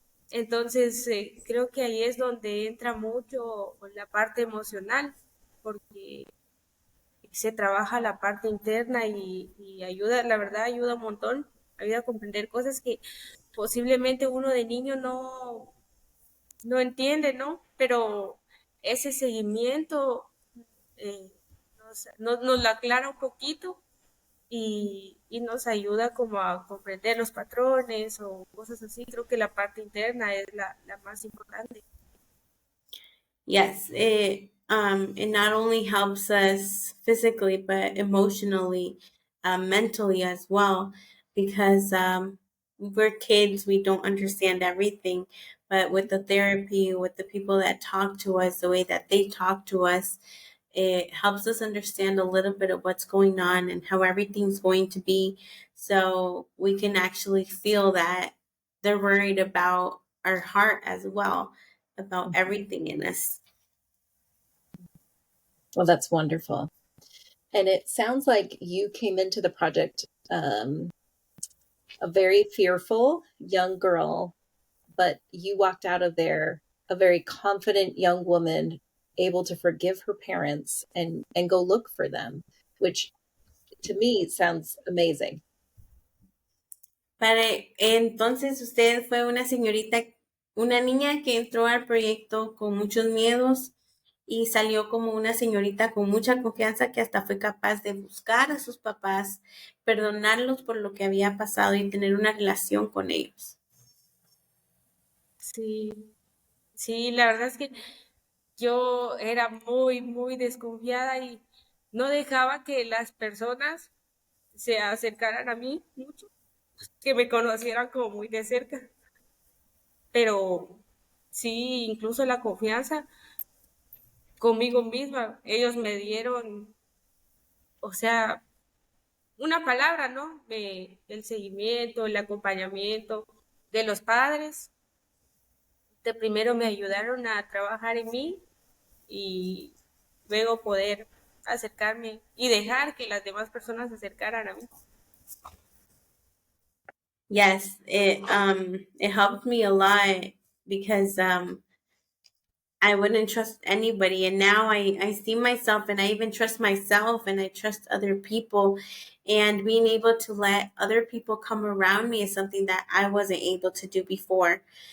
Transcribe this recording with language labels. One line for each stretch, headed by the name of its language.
Spanish: Entonces, creo que ahí es donde entra mucho la parte emocional, porque se trabaja la parte interna y ayuda, la verdad, ayuda un montón, ayuda a comprender cosas que posiblemente uno de niño no entiende, ¿no? Pero ese seguimiento nos lo aclara un poquito y nos ayuda como a comprender los patrones o cosas así. Creo que la parte interna es la más importante.
English: Yes, it not only helps us physically, but emotionally, mentally as well, because we're kids, we don't understand everything. But with the therapy, with the people that talk to us, the way that they talk to us, it helps us understand a little bit of what's going on and how everything's going to be. So we can actually feel that they're worried about our heart as well, about everything in us. Well, that's wonderful. And it sounds like you came into the project a very fearful young girl, but you walked out of there a very confident young woman, able to forgive her parents and go look for them, which to me sounds amazing.
Spanish: Entonces usted fue una señorita, una niña que entró al proyecto con muchos miedos y salió como una señorita con mucha confianza que hasta fue capaz de buscar a sus papás, perdonarlos por lo que había pasado y tener una relación con ellos. Sí, sí, la verdad es que yo era muy desconfiada y no dejaba que las personas se acercaran a mí mucho, que me conocieran como muy de cerca. Pero sí, incluso la confianza conmigo misma, ellos me dieron, o sea, una palabra, ¿no? El seguimiento, el acompañamiento de los padres. De primero me ayudaron a trabajar en mí y luego poder acercarme y dejar que las demás personas se acercaran a mí.
English: Yes, it helped me a lot because I wouldn't trust anybody, and now I see myself, and I even trust myself, and I trust other people, and being able to let other people come around me is something that I wasn't able to do before.